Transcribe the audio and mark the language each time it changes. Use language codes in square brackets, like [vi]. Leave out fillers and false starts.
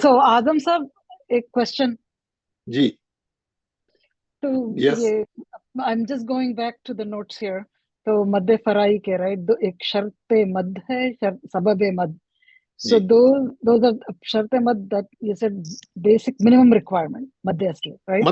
[en] So Adam صاحب ایک question. [ur] جی تو [en] Yes یہ I'm just going back to the notes here. [ur] تو مد فرائی کے رائٹ ایک شرط مد ہے سبب مد. [en] So [ur] جی [en] those are شرط مد that you said basic minimum requirement مد اصلی right.